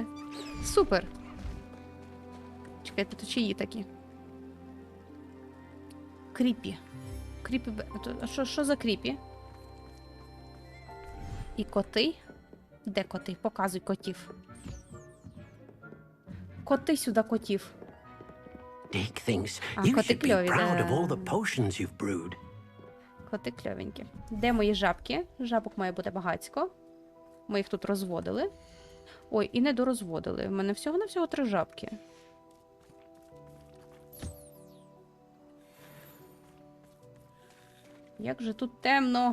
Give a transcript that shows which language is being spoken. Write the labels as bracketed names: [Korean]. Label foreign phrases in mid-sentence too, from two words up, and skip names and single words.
[Ukrainian] Супер. Чекайте, то чиї такі? Кріпі. Кріпі... Що за кріпі? І коти? Де коти? Показуй котів. Коти сюди, котів. [English] Dick thinks [Ukrainian] А, [English] you [Ukrainian] коти [English] should be [Ukrainian] кльові, [English] proud of all [Ukrainian] да. [English] the potions you've brewed. [Ukrainian] Коти кльовенькі. Де мої жабки? Жабок має бути багацько. Ми їх тут розводили. Ой, і не дорозводили. В мене всього-навсього 3 жабки. Як же тут темно.